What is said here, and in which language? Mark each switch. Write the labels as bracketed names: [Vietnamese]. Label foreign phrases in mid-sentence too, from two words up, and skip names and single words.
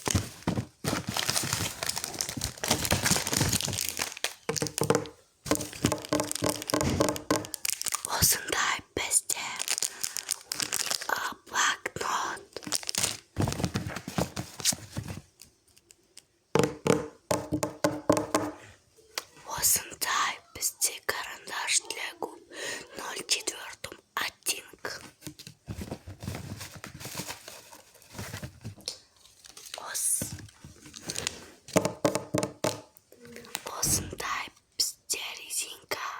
[Kazakh] Осындай бізде блокнот. Осындай бізде [Russian] карандаш для губ 04 оттенок. [Kazakh] Осындай бізде резинка.